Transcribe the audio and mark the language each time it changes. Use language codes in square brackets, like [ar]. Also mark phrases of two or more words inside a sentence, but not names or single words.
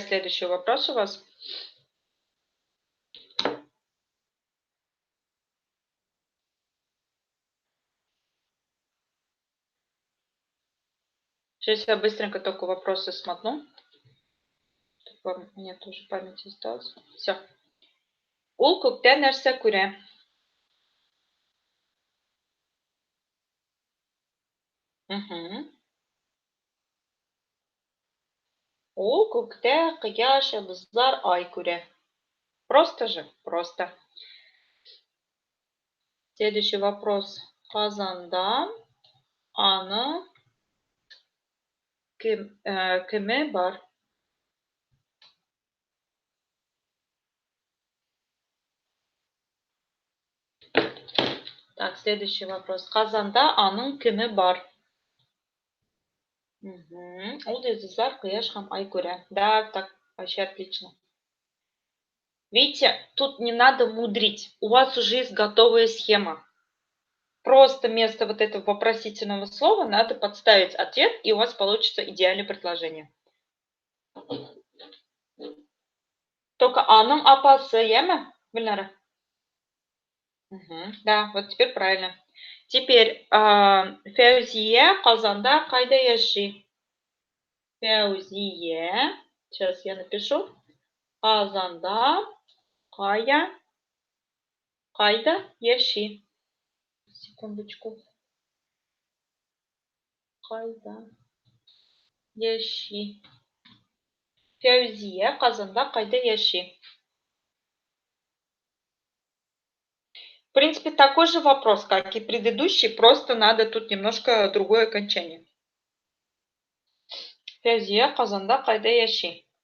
[ru] Следующий вопрос у вас. Сейчас я быстренько только вопросы смотну. У меня тоже память осталась. Все. [tt] Ул күктә нәрсә күрә? Ул күктә кояш, йылдызлар, ай күрә. [ru] Просто же? Просто. Следующий вопрос. [tt] Казанда аны кеме бар? [ru] Так, следующий вопрос. [tt] Казанда аның кеме бар? Ул йылдызлар, кояш һәм ай күрә. [ru] Да, так, вообще отлично. Видите, тут не надо мудрить. У вас уже есть готовая схема. Просто вместо вот этого вопросительного слова надо подставить ответ, и у вас получится идеальное предложение. [tt] Только аның апасы, яме, Гүлнара? [ru] Да, вот теперь правильно. [tt] Теперь Фәүзия Казанда кайда яши? Фәүзия. [ru] Сейчас я напишу. [tt] Казанда кайда яши? Секундочку. Кайда яши? Фәүзия Казанда кайда яши? [ru] В принципе, такой же вопрос, как и предыдущий, просто надо тут немножко другое окончание. [tt] Фәүзия Казанда кайда яши?